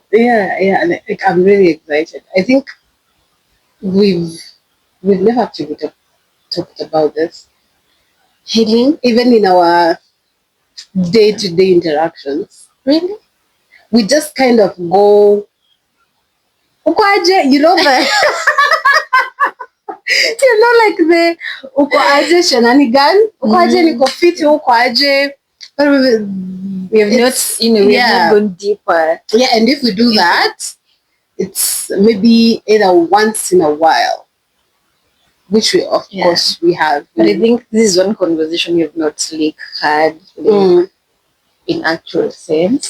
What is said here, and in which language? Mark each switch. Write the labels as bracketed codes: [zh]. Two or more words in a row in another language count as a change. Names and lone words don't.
[en] Yeah, like, I'm really excited. I think we've never actually talked about this healing, even in our day-to-day interactions. Really? We just kind of go, [sw] uko aje, [en] like the [sw] uko aje [en] shenanigan, [sw] uko aje niko fiti, uko aje. [en] We have not gone deeper. Yeah, and if we do that, it's maybe either once in a while, which we of course we have. But I think this is one conversation you've not had in actual sense.